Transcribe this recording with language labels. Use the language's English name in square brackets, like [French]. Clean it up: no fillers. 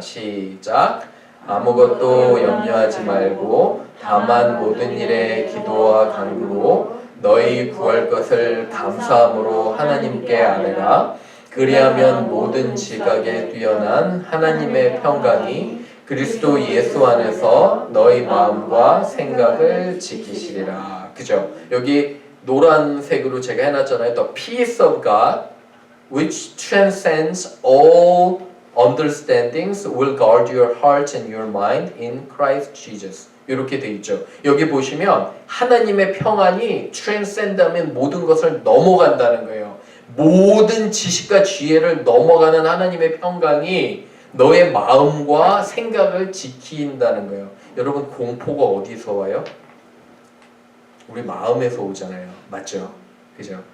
[Korean] 시작. 아무것도 염려하지 말고 다만 모든 일에 기도와 간구로 너희 구할 것을 감사함으로 하나님께 아뢰라. 그리하면 모든 지각에 뛰어난 하나님의 평강이 그리스도 예수 안에서 너희 마음과 생각을 지키시리라. 그죠? 여기 노란색으로 제가 해놨잖아요. [English] The peace of God, which transcends all understandings, will guard your heart and your mind in Christ Jesus. [Korean] 이렇게 돼 있죠. 여기 보시면 하나님의 평안이 transcend하면 모든 것을 넘어간다는 거예요. 모든 지식과 지혜를 넘어가는 하나님의 평강이 너의 마음과 생각을 지킨다는 거예요. 여러분, 공포가 어디서 와요? 우리 마음에서 오잖아요. 맞죠? 그죠?